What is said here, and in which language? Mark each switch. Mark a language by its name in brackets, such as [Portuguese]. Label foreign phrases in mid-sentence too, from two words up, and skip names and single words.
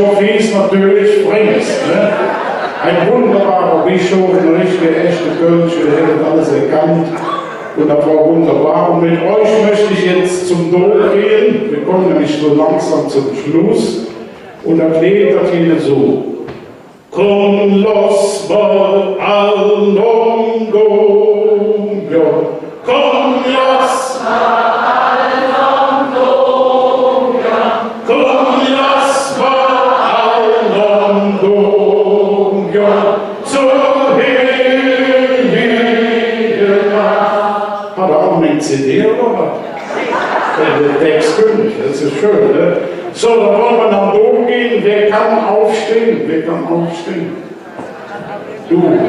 [German] Und der Bischof hieß natürlich Frings, ne? Ein wunderbarer Bischof, ein richtiger, echter Kölsche, der hat alles erkannt. Und das war wunderbar. Und mit euch möchte ich jetzt zum Dom gehen. Wir kommen nämlich so langsam zum Schluss. Und das Lied, das geht so. Con los vol al longo, con los al longo, con los vol al longo, zur Heiligen Nacht. Hat er auch eine CD oder was? Der Text stimmt, das ist schön, ne? So, dann wollen wir nach oben gehen. Wer kann aufstehen? Wer kann aufstehen? Du.